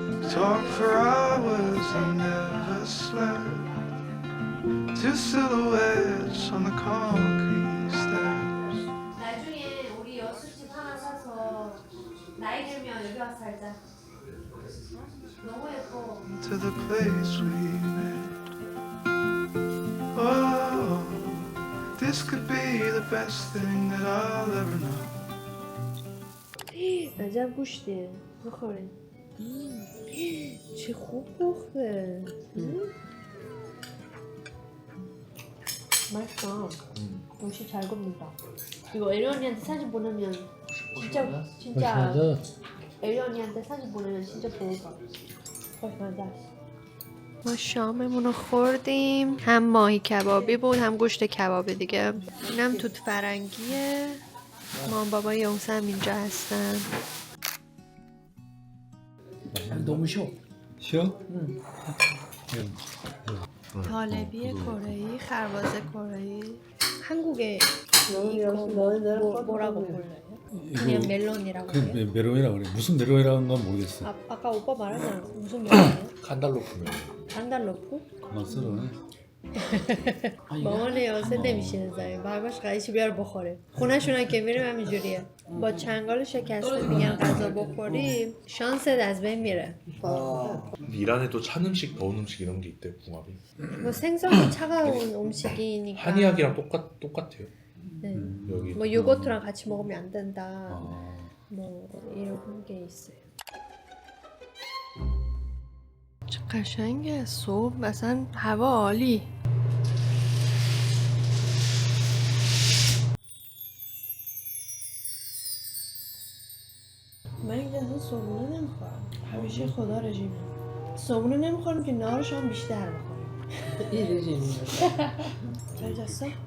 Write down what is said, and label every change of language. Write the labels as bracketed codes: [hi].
[en] Talk for hours and never slept. Two silhouettes on the concrete steps. [ko] 나중에 우리 여수집 하나 사서 나이 들면 여기 와서 살자. 너무 예뻐. [en] To the place we met. Oh, this could be the best thing that I'll ever know. [fa] عجب گوشتیه. بخورین. چه خوب پخته. مستم. [ko] 음식 잘 굽는다. 이거 에리 언니한테 사진 보내면 진짜 에리 언니한테 사진 보내면 진짜 좋을 것 같아. [fa] خوشمزه است. ما شاممون رو خوردیم. هم ماهی کبابی بود هم گوشت کبابی دیگه. اینم توت فرنگیه. مام بابا یونس هم اینجا هستن. [ko] 너무 쉬워. 쉬어? [fa] طالبی کره‌ای، خربزه کره‌ای. [ko] 한국에 이거 뭐라고 불러요? 그냥 멜론이라고 해요? 메론이라고 그래. 무슨 메론이라는 건 모르겠어. 아까 오빠 말하잖아. 무슨 멜론이에요? 간달로프면. 간달로프? 그만 썰어네. [fa] مامان یاسه نمیشینه زمین برباش قریشی بیار بخوره خونه‌شون که میریم همینجوریه با چنگال شکسته میگن غذا بخوریم شانست از بین میره [ko] 이란에도 찬 음식, 더운 음식 이런 게 있대, 궁합이. 뭐 생선이 차가운 음식이니까 한의학이랑 똑같아요. 네. 여기. 뭐 요거트랑 같이 먹으면 안 된다 아. 뭐 이런 게 있어요 [fa] چه قشنگه صبح مثلا هوا عالی من این اصلا صبحونه نمیخورم همیشه خدا رژیمه صبحونه نمیخورم که نهار شام بیشتر بخوریم [ko] 잘 잤어?